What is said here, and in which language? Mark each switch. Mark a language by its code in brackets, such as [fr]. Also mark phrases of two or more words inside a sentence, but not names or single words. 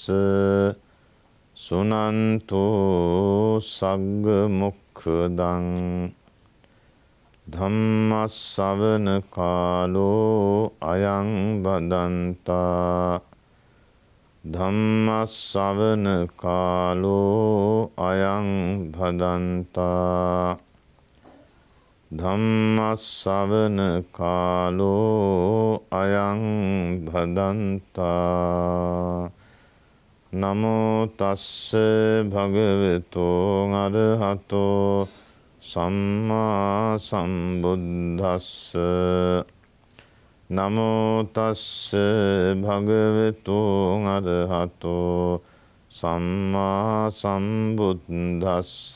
[pi] සුනන්තෝ සග්ග මොක්ඛදං ධම්මස්සවන කාලෝ අයං බදන්තා ධම්මස්සවන කාලෝ අයං භදන්තා ධම්මස්සවන කාලෝ අයං භදන්තා නමෝ තස්ස භගවතෝ අරහතෝ සම්මා සම්බුද්දස්ස නමෝ තස්ස භගවතු අරහතෝ සම්මා සම්බුද්දස්ස